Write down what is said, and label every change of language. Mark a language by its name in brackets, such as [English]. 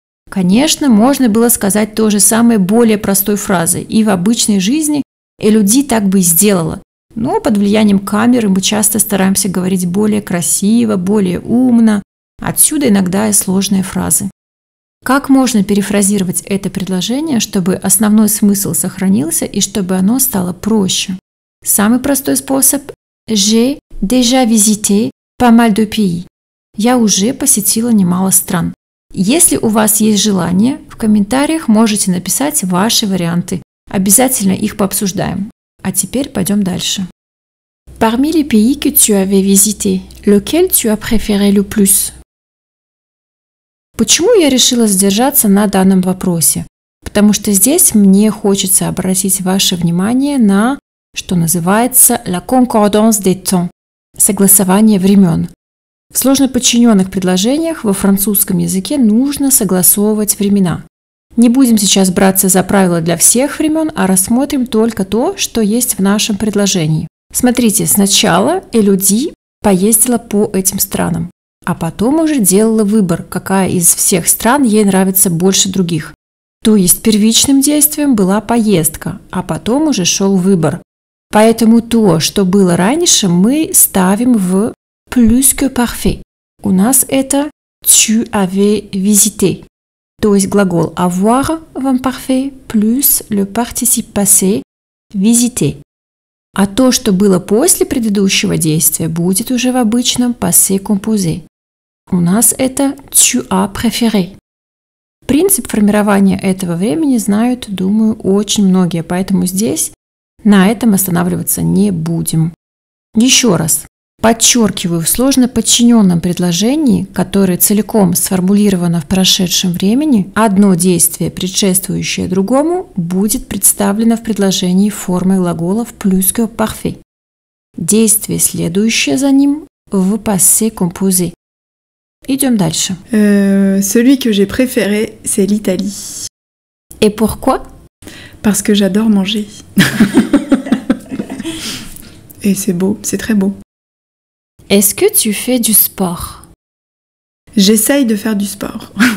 [Russian] Конечно, можно было сказать то же самое более простой фразой, и в обычной жизни Элоди так бы и сделала, но под влиянием камеры мы часто стараемся говорить более красиво, более умно, отсюда иногда и сложные фразы. Как можно перефразировать это предложение, чтобы основной смысл сохранился и чтобы оно стало проще? Самый простой способ [French] – J'ai déjà visité pas mal de pays. [Russian] Я уже посетила немало стран. Если у вас есть желание, в комментариях можете написать ваши варианты. Обязательно их пообсуждаем. А теперь пойдем дальше. [French] Parmi les pays que tu avais visités, lequel tu as préféré le plus? [Russian] Почему я решила задержаться на данном вопросе? Потому что здесь мне хочется обратить ваше внимание на, что называется, [French] la concordance des temps, [Russian] согласование времен. В сложноподчиненных предложениях во французском языке нужно согласовывать времена. Не будем сейчас браться за правила для всех времен, а рассмотрим только то, что есть в нашем предложении. Смотрите, сначала Элоди поездила по этим странам, а потом уже делала выбор, какая из всех стран ей нравится больше других. То есть первичным действием была поездка, а потом уже шел выбор. Поэтому то, что было раньше, мы ставим в plus que parfait. У нас это [French] tu avais visité. [Russian] То есть глагол avoir в imparfait плюс le participe passé visiter. А то, что было после предыдущего действия, будет уже в обычном passé composé. У нас это [French] tu as préféré. [Russian] Принцип формирования этого времени знают, думаю, очень многие, поэтому здесь на этом останавливаться не будем. Еще раз. Подчеркиваю, в сложно подчиненном предложении, которое целиком сформулировано в прошедшем времени, одно действие, предшествующее другому, будет представлено в предложении формой глаголов plus que parfait. Действие, следующее за ним, в passé composé. Идем дальше. [French] Celui que j'ai préféré, c'est l'Italie. Et pourquoi? Parce que j'adore manger. Et c'est beau, c'est très beau. Est-ce que tu fais du sport? J'essaye de faire du sport.